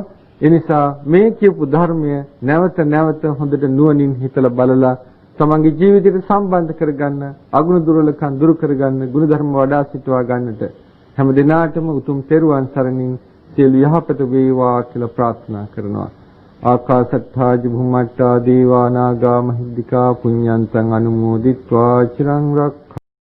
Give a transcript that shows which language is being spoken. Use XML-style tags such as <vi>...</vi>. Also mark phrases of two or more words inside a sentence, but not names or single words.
<si>ඒ නිසා මේ කියපු ධර්මය නැවත නැවත හොඳට නුවණින් හිතලා බලලා තමන්ගේ ජීවිතයට සම්බන්ධ කරගන්න, අගුණ දුර්වලකම් දුරු කරගන්න, ගුණ ධර්ම වඩා සිටවා ගන්නට හැම දිනාටම උතුම් තෙරුවන් සරණින් සියලු යහපත වේවා කියලා ප්‍රාර්ථනා කරනවා.</si> <pi>ආකාශත්තා ජුම්මත්තා දේවා නාග මහිද්దికා පුඤ්ඤන්තං අනුමෝදිත්වා චිරං රක්ඛ</pi>